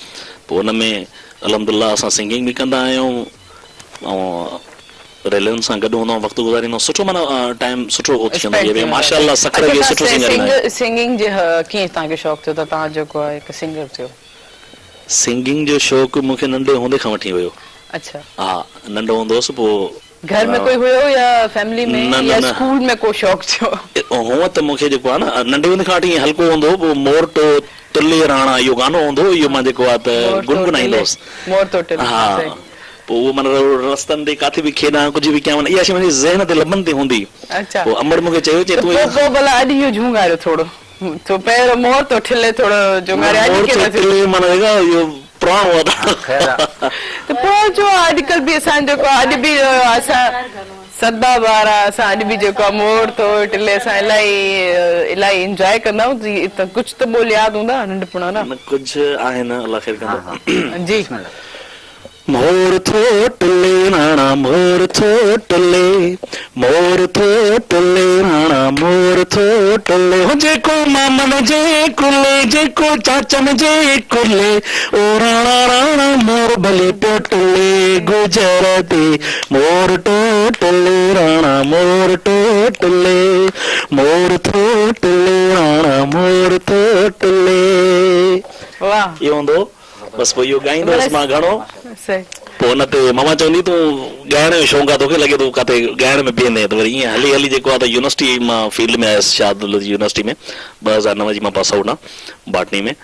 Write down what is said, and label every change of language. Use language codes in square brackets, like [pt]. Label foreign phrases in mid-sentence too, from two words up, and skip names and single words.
[sd] पोइ उन में अल्हम्दुलिल्लाह असां सिंगिंग बि कंदा आहियूं ऐं रैलियुनि सां गॾु हूंदा वक़्तु गुज़ारींदा, सुठो माना टाइम सुठो थी वेंदो आहे माशाअल्लाह। सखर खे सुठो सिंगिंग जे कीअं तव्हांखे शौक़ु थियो त तव्हां जेको आहे हिकु सिंगर थियो? सिंगिंग जो शौक़ु मूंखे नंढे हूंदे खां वठी वियो। अच्छा, हा नंढो हूंदो हुउसि, पोइ घर में कोई हुयो या फैमिली में या स्कूल में को शौक़ थियो? हूअं त मूंखे जेको आहे न नंढे हूंदे खां वठी हल्को हूंदो पोइ मोर तो टुले राणा इहो गानो हूंदो इहो मां जेको आहे त गुनगुनाईंदोसि। मोर तो टुले, हा पोइ उहो माना रस्तनि ते काथे बि खेॾां कुझु बि कयां इहा शइ मुंहिंजे ज़हन ते लबनि ते हूंदी। अच्छा पोइ अमर मूंखे चयो चए तूं पोइ भला अॼु इहो झूंगारियो थोरो तो पहिरियों मोर तो ठिले थोरो झूंगारियो अॼु कीअं माना इहो पुराणो आहे त पोइ जो अॼुकल्ह बि असां जेको अॼु बि असां सदा ॿार असां अॼु बि जेको आहे मोर तो टिले असां इलाही इंजॉय कंदा आहियूं त कुझु त ॿोल यादि हूंदा नंढपण न? कुझु आहिनि अलाह ख़ैर कंदो। जी मोर थो टुले राणा मोर थो टुले मोर थो टुले राणा मोर थो टुले जेको मामन जे कुले जेको चाचन जे कुले ओ राणा राणा मोर भले पियो टुले गुजरते मोर टो टुले राणा मोर टो टुले मोर थो टुले राणा मोर थो टुले। वाह इहो हूंदो बस पोइ इहो ॻाईंदोसि मां घणो पोइ हुन ते मामा चवंदी तूं ॻाइण जो शौक़ु आहे तोखे लॻे तूं किथे ॻाइण में बीहंदे त वरी ईअं हली हली जेको आहे त यूनिवर्सिटी मां फील्ड में आयुसि शाहदुल जी यूनिवर्सिटी में 2009 जी मां [en] pass out [sd] आहे बॉटनी में।